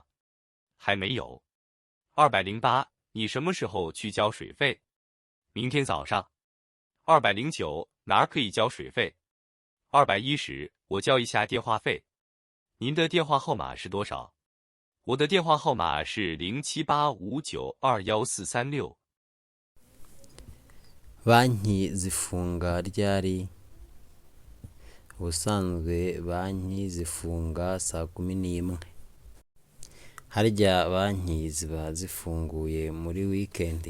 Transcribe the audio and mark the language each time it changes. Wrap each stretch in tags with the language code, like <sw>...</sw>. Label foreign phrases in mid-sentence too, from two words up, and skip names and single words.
<zh>还没有。208，你什么时候去交水费？明天早上。209，哪儿可以交水费？210，我交一下电话费。您的电话号码是多少？我的电话号码是0785921436。</zh> <rw>banki zifunga ryari? Ubusanzwe banki zifunga saa 11. Harya banki ziba zifunguye muri weekend?</rw>